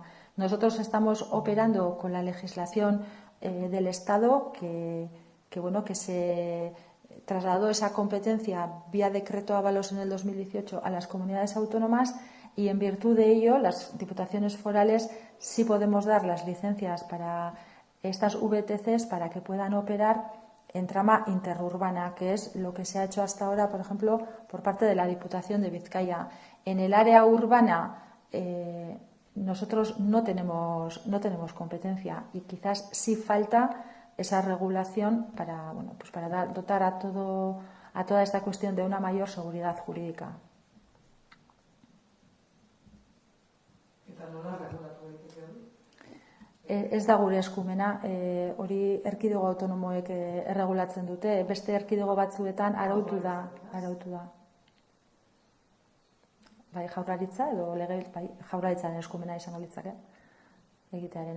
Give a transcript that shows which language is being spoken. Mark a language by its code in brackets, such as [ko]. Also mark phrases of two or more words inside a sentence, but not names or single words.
[es] Nosotros estamos operando con la legislación del Estado que se trasladó esa competencia vía decreto Ábalos en el 2018 a las comunidades autónomas, y en virtud de ello las diputaciones forales sí podemos dar las licencias para estas VTCs para que puedan operar en trama interurbana, que es lo que se ha hecho hasta ahora, por ejemplo, por parte de la Diputación de Vizcaya. En el área urbana nosotros no tenemos competencia, y quizás sí falta esa regulación para dotar a toda esta cuestión de una mayor seguridad jurídica. [eu] Ez da gure eskumena, hori erkidego autonomoek erregulatzen dute, beste erkidego batzuetan arautu da. Bai, jaurlaritza edo jaurlaritzaren eskumena izango litzake egitearena.